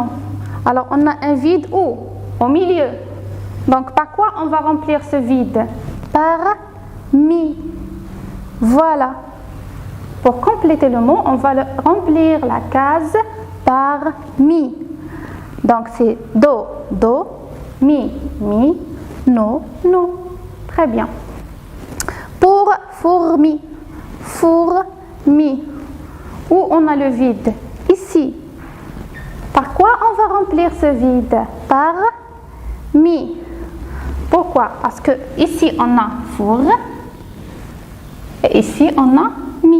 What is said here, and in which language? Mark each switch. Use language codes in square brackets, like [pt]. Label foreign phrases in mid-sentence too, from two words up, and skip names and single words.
[fr] Alors, on a un vide où? Au milieu. Donc, par quoi on va remplir ce vide? Par mi. Voilà. Pour compléter le mot, on va remplir la case par mi. Donc c'est do, do, mi, mi, no, no. Très bien. Pour fourmi, fourmi, où on a le vide? Ici. Par quoi on va remplir ce vide? Par mi. Pourquoi? Parce que ici on a four et ici on a mi.